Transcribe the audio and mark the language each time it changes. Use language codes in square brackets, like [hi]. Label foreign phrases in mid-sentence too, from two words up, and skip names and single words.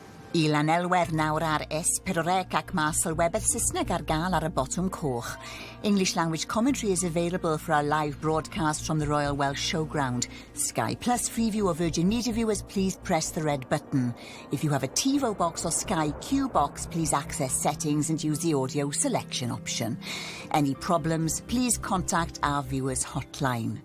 [cy] I Llanelwedd nawr ar S4C ac mae Sylwebaeth Saesneg ar gael ar y botwm coch. [en] English language commentary is available for our live broadcast from the Royal Welsh Showground. Sky Plus Freeview or Virgin Media viewers, please press the red button. If you have a TiVo box or Sky Q box, please access settings and use the audio selection option. Any problems, please contact our viewers hotline.